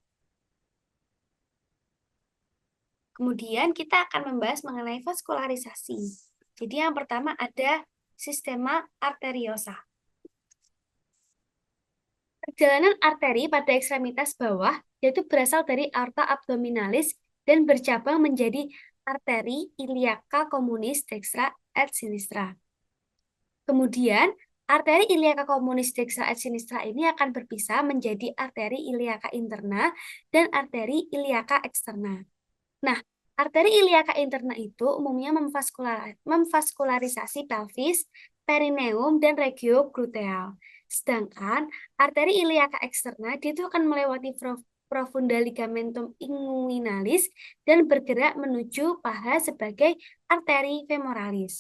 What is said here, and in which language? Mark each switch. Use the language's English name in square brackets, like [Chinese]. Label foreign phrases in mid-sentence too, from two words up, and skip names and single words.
[Indonesian] Kemudian kita akan membahas mengenai vaskularisasi. Jadi yang pertama ada [Latin] sistema arteriosa. [Indonesian] Perjalanan arteri pada ekstremitas bawah yaitu berasal dari [Latin] aorta abdominalis [Indonesian] dan bercabang menjadi arteri [Latin] iliaca communis dextra et sinistra. [Indonesian] Kemudian, arteri [Latin] iliaca communis dextra et sinistra [Indonesian] ini akan berpisah menjadi arteri [Latin] iliaca interna [Indonesian] dan arteri [Latin] iliaca externa. [Indonesian] Nah, arteri [Latin] iliaca interna [Indonesian] itu umumnya memvaskularisasi pelvis, perineum, dan regio gluteal. Sedangkan arteri [Latin] iliaca externa [Indonesian] dia itu akan melewati [Latin] profunda ligamentum inguinalis [Indonesian] dan bergerak menuju paha sebagai arteri femoralis.